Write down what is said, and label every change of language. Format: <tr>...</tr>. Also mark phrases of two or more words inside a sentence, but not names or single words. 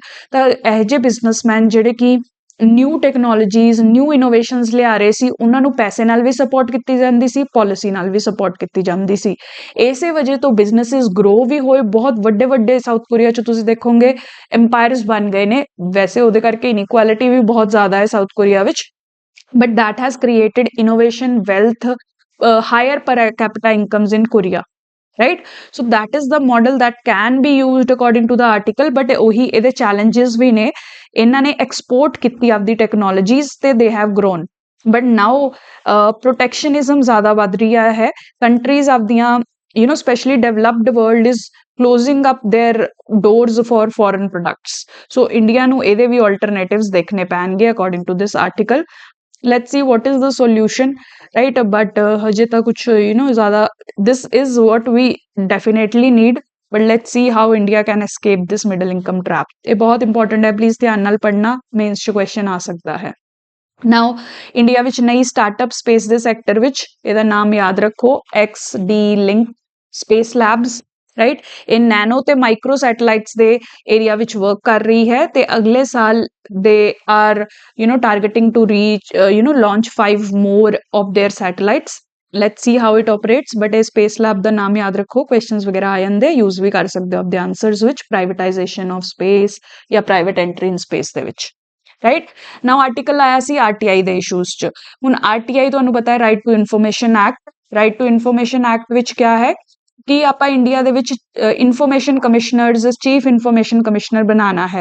<pa>ਤਾਂ ਇਹ ਜਿਹੇ ਬਿਜ਼ਨਸਮੈਨ ਜਿਹੜੇ ਕਿ</pa> <en>new technologies, new innovations</en> <pa>ਲਿਆ ਰਹੇ ਸੀ, ਉਹਨਾਂ ਨੂੰ ਪੈਸੇ ਨਾਲ ਵੀ ਸਪੋਰਟ ਕੀਤੀ ਜਾਂਦੀ ਸੀ, ਪਾਲਿਸੀ ਨਾਲ ਵੀ ਸਪੋਰਟ ਕੀਤੀ ਜਾਂਦੀ ਸੀ। ਇਸੇ ਵਜ੍ਹਾ ਤੋਂ</pa> <en>businesses grow</en> <pa>ਵੀ ਹੋਏ, ਬਹੁਤ ਵੱਡੇ ਵੱਡੇ ਸਾਊਥ ਕੋਰੀਆ 'ਚ ਤੁਸੀਂ ਦੇਖੋਗੇ ਐਮਪਾਇਰਸ ਬਣ ਗਏ ਨੇ। ਵੈਸੇ ਉਹਦੇ ਕਰਕੇ ਇਨਇਕੁਐਲਿਟੀ ਵੀ ਬਹੁਤ ਜ਼ਿਆਦਾ ਹੈ ਸਾਊਥ ਕੋਰੀਆ ਵਿੱਚ, ਬਟ</pa> <en>that has created innovation, wealth, higher per capita incomes in Korea, right? So that is the model that can be used according to the article, but</en> <pa>ਉਹੀ ਇਹਦੇ challenges ਵੀ ਨੇ। ਇਹਨਾਂ ਨੇ export ਕੀਤੀ ਆਪਦੀ technologies ਤੇ</pa> <en>they have grown, but now protectionism</en> <pa>ਜ਼ਿਆਦਾ ਵੱਧ ਰਿਹਾ ਹੈ।</pa> <en>countries ਆਪਦੀਆਂ especially developed world is closing up their doors for foreign products.</en> <pa>So India ਨੂੰ ਇਹਦੇ ਵੀ alternatives ਦੇਖਣੇ ਪੈਣਗੇ</pa> <en>according to this article. Let's see what is the solution, right? But</en> <pa>ਹਜੇ ਤਾਂ ਕੁਛ ਜ਼ਿਆਦਾ,</pa> <en>this is what we definitely need, but let's see how India can escape this middle income trap.</en> <pa>ਇਹ ਬਹੁਤ important ਹੈ, ਪਲੀਜ਼ ਧਿਆਨ ਨਾਲ ਪੜ੍ਹਨਾ, ਮੇਨਸ 'ਚ ਕੁਐਸਚਨ ਆ ਸਕਦਾ ਹੈ। ਨਾਓ ਇੰਡੀਆ ਵਿੱਚ ਨਈ</pa> <en>startup space</en> <pa>ਦੇ ਸੈਕਟਰ ਵਿੱਚ, ਇਹਦਾ ਨਾਮ ਯਾਦ ਰੱਖੋ, XD Link Space Labs, ਰਾਈਟ। ਇਹ ਨੈਨੋ ਤੇ</pa> <en>micro satellites</en> <pa>ਦੇ ਏਰੀਆ ਵਿੱਚ ਵਰਕ ਕਰ ਰਹੀ ਹੈ ਤੇ ਅਗਲੇ ਸਾਲ</pa> <en>they are targeting to reach launch 5 more of their satellites. Let's see how it operates.</en> <pa>But ਇਹ</pa> <en>space lab</en> <pa>ਦਾ ਨਾਮ ਯਾਦ ਰੱਖੋ, ਕੁਐਸਚਨਸ ਵਗੈਰਾ ਆ ਜਾਂਦੇ, ਯੂਜ਼ ਵੀ ਕਰ ਸਕਦੇ ਹੋ ਆਪਦੇ ਆਨਸਰਸ ਵਿੱਚ,</pa> <en>privatization of space</en> <pa>ਜਾਂ</pa> <en>private entry in space</en> <pa>ਦੇ ਵਿੱਚ, ਰਾਈਟ।</pa> <en>now article</en> <pa>ਆਇਆ ਸੀ ਆਰਟੀਆਈ ਦੇ ਇਸ਼ੂਜ਼ 'ਚ। ਹੁਣ ਆਰਟੀਆਈ ਤੁਹਾਨੂੰ ਪਤਾ ਹੈ, ਰਾਈਟ ਟੂ ਇਨਫੋਰਮੇਸ਼ਨ ਐਕਟ। ਰਾਈਟ ਟੂ ਇਨਫੋਰਮੇਸ਼ਨ ਐਕਟ ਵਿੱਚ ਕਿਆ ਹੈ ਕਿ ਆਪਾਂ ਇੰਡੀਆ ਦੇ ਵਿੱਚ</pa> <en>information commissioners, chief information commissioner</en> <pa>ਬਣਾਉਣਾ ਹੈ।</pa>